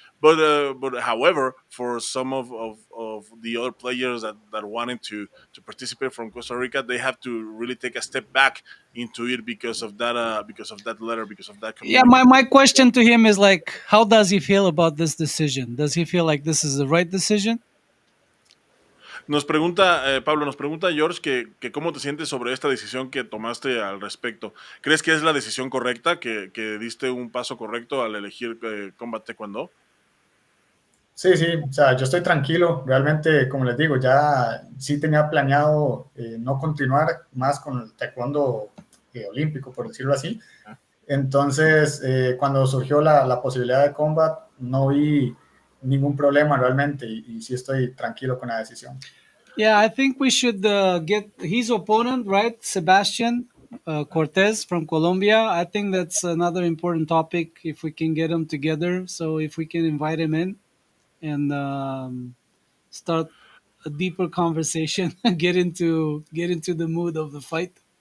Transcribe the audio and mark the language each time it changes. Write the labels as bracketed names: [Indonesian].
[English] But however, for some of the other players that wanted to participate from Costa Rica, they have to really take a step back into it because of that letter, because of that Yeah, my, communique. my question to him is like, how does he feel about this decision? Does he feel like this is the right decision? [Spanish] Nos pregunta, Pablo, nos pregunta George que cómo te sientes sobre esta decisión que tomaste al respecto. ¿Crees que es la decisión correcta, que diste un paso correcto al elegir Combat Taekwondo? Sí, sí, o sea, yo estoy tranquilo. Realmente, como les digo, ya sí tenía planeado no continuar más con el taekwondo olímpico, por decirlo así. Entonces, cuando surgió la posibilidad de combat, no vi ningún problema realmente y sí estoy tranquilo con la decisión. [English] Yeah, I think we should get his opponent, right? Sebastian Cortés from Colombia. I think that's another important topic if we can get him together. So if we can invite him in and start a deeper conversation, get into the mood of the fight.